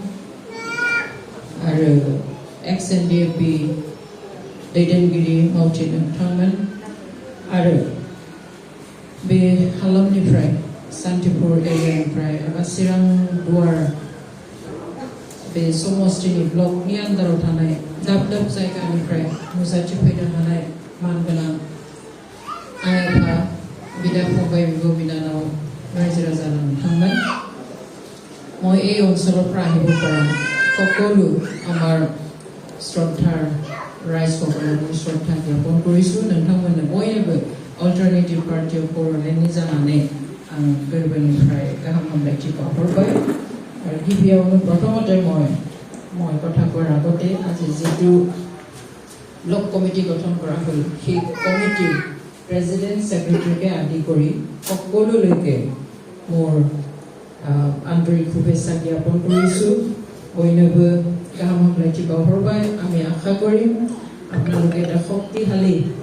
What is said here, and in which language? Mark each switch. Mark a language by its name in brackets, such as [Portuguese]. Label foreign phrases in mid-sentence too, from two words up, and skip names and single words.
[Bodo] आरो XNDP दैदेनगिरि मावथि नोंथांमोन आरो बे हालामनिफ्राय सान्तिपुर एरियानिफ्राय एबा चिरां दुवार बे समस्तिनि ब्लकनि आन्दाराव थानाय दाब दाब जायगानिफ्राय नुजाथिफैनो हानाय मानगोनां आइ आफा बिदा फंबाय बिब' बिनानाव रायजो राजा नोंथাংমান [Assamese] মই এই অঞ্চলৰ পৰা আহিব পৰা সকলো আমাৰ শ্ৰদ্ধাৰ ৰাইজসকলক শ্ৰদ্ধা জ্ঞাপন কৰিছোঁ [Bodo] নोंथांमोननो बयनोबो अल्टारनेटिभ पार्टी अफ बड'लेण्डनि जानानै आं गोरबोनिफ्राय गाहाम हामलायथि बावहरबाय आरो गिबियावनो प्रथमते [Assamese] মই কথা কোৱাৰ আগতে আজি যিটো [English] block committee [Assamese] গঠন কৰা হ'ল সেই কমিটিৰ প্ৰেসিডেন্ট সেক্ৰেটাৰীকে আদি কৰি সকলোলৈকে মোৰ আন্তৰিক শুভেচ্ছা জ্ঞাপন কৰিছোঁ [Bodo] बैनबो गाहाम हामलायथि बावहरबाय [Assamese] আমি আশা কৰিম আপোনালোকে এটা শক্তিশালী